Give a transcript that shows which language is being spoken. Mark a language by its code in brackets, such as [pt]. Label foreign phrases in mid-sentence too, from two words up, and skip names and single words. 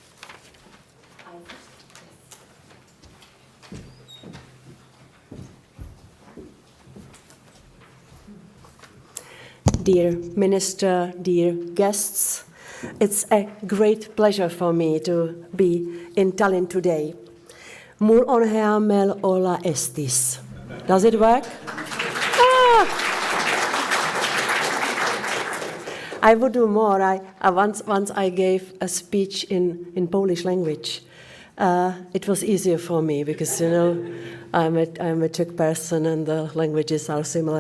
[en] Dear Minister, dear guests, it's a great pleasure for me to be in Tallinn today. [et] Mul on hea meel olla Eestis. [en] Does it work? I would do more. Once I gave a speech in Polish language. It was easier for me because, you know, I'm a Czech person and the languages are similar.